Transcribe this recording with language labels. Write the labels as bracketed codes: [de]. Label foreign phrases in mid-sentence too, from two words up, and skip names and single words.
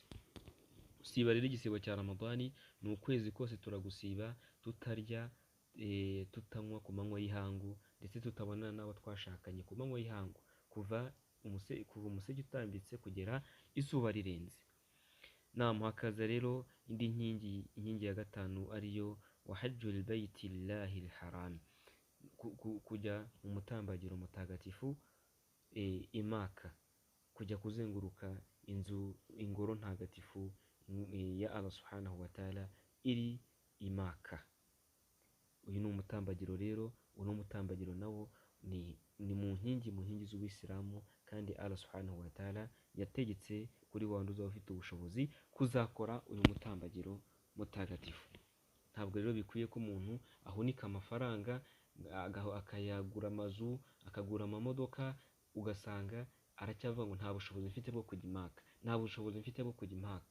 [rw] Siba rero igisibo cya Ramadani, ni ukwezi kose turagusiba, tutarya, tutanywa ku manywa y'ihangu, ndetse tutabonana n'abo twashakanye ku manywa y'ihangu, kuva umuseke utambitse kugera izuba rirenze. Hakaza rero indi inkingi ya gatanu ariyo [ar] وحج البيت لله حرام, [rw] kujya mu mutambagiro mutagatifu, Imaka, kujya kuzenguruka ingoro ntagatifu ya Allah [ar] سبحانه وتعالى [rw] iri Imaka. Uyu ni umutambagiro rero, uno mutambagiro nawo ni mu nkingi z'Ubuyisilamu, kandi Allah [ar] سبحانه وتعالى [rw] yategetse kuri wa wundi uzaba ufite ubushobozi kuzakora uyu mutambagiro mutagatifu. Ntabwo rero bikwiye ko umuntu ahunika amafaranga, akayagura amazu, akagura amamodoka, ugasanga aracyavuga ngo nta bushobozi mfite bwo kujya Imaka, nta bushobozi mfite bwo kujya Imaka.